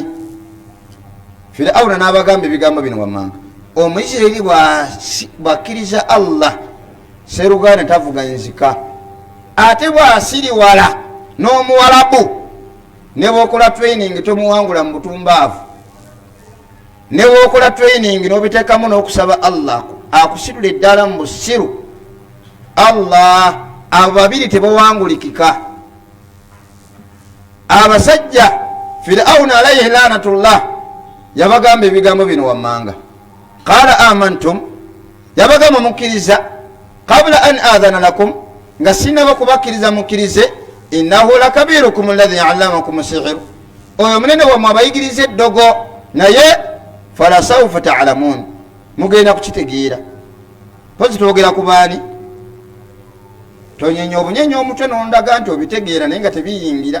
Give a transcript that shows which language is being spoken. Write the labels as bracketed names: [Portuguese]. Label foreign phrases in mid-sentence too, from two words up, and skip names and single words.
[Ganda] Firawuna n'abagamba ebigambo bino wammanga, Omuisirayiri bw'akkiriza Allah seruganda tavuga nzika, ate bw'asiriwala n'omuwalabu ne bw'okola training tomuwangula mu butumbaavu, ne bw'okola training n'obiteekamu n'okusaba Allah akusitula eddala mu busiru, Allah abo babiri tebawangulikika. abasajja Firawuna [Arabic] عليه لعنة الله [Ganda] yabagamba ebigambo bino wammanga, [Arabic] قال آمنتم, [Ganda] yabagamba mukkiriza, [Arabic] قبل أن آذن لكم, [Ganda] nga sinaba kubakkiriza mukkirize, [Arabic] إنه لكبيركم الذي علمكم السحر, [Ganda] oyo munene wammwe abayigiriza eddogo, naye [Arabic] فلسوف تعلمون, [Ganda] mugenda kukitegeera. Pozi twogera ku baani? Tonyenya obunyenya omutwe n'ondaga nti obitegeera naye nga tebiyingira.